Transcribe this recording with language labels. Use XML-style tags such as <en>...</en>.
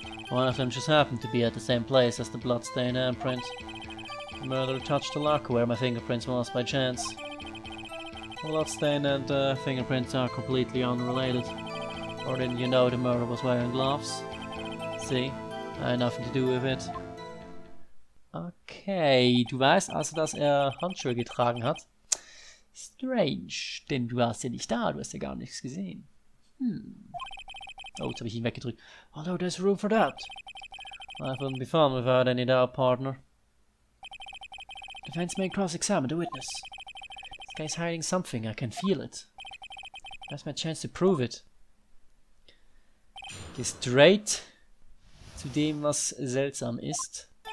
<en>One of them just happened to be at the same place as the bloodstained handprint. The murderer touched the locker where my fingerprints was by chance. The bloodstain and fingerprints are completely unrelated. Or didn't you know the murderer was wearing gloves? See, I had nothing to do with it.</en> <de>Okay, du weißt also, dass Handschuhe getragen hat. Strange, denn du warst ja nicht da, du hast ja gar nichts gesehen. Oh, jetzt habe ich ihn weggedrückt.</de> <en>Although there's room for that. Life wouldn't be fun without any doubt, partner. Defense may cross-examine the witness. This guy's hiding something, I can feel it. That's my chance to prove it.</en> <de>Geh straight zu dem, was seltsam ist.</de>